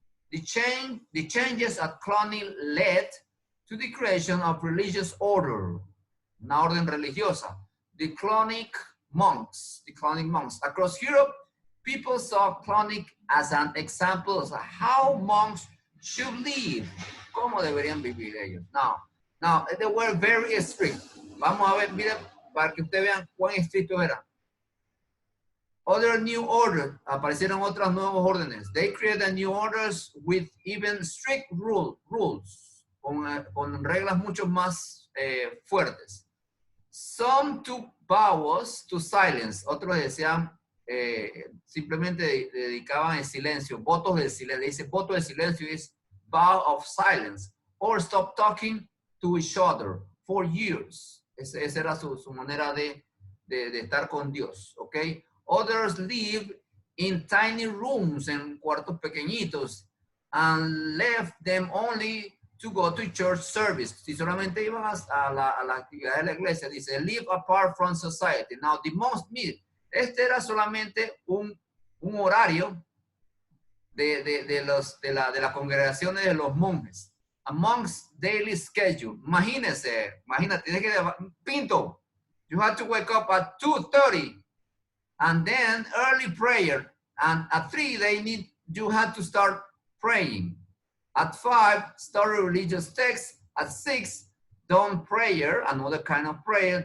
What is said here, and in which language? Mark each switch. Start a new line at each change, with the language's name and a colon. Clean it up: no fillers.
English: The changes at Cluny led to the creation of religious order,
Spanish: una orden religiosa,
English: the Clunic monks. Across Europe, people saw Cluny as an example of how monks should live,
Spanish: cómo deberían vivir ellos.
English: Now, they were very strict.
Spanish: Vamos a ver, mira, para que ustedes vean cuán estrictos eran.
English: Other new orders,
Spanish: aparecieron otras nuevos órdenes.
English: They created new orders with even strict rules,
Spanish: con reglas mucho más fuertes.
English: Some took vows to silence.
Spanish: Otros decían, simplemente dedicaban el silencio, votos del silencio. Dice voto de silencio
English: is vow of silence, or stop talking to each other for years.
Spanish: Esa era su manera de estar con Dios, okay?
English: Others live in tiny rooms,
Spanish: en cuartos pequeñitos,
English: and left them only to go to church service.
Spanish: Si solamente iban a la actividad de la iglesia, dice,
English: live apart from society. Now, the monks meet.
Spanish: Este era solamente un horario de la congregación de los monjes.
English: A monk's daily schedule.
Spanish: Imagínate, tienes que,
English: Pinto, you have to wake up at 2:30, and then early prayer, and at 3 you have to start praying. At 5, study religious texts. At 6, dawn prayer, another kind of prayer.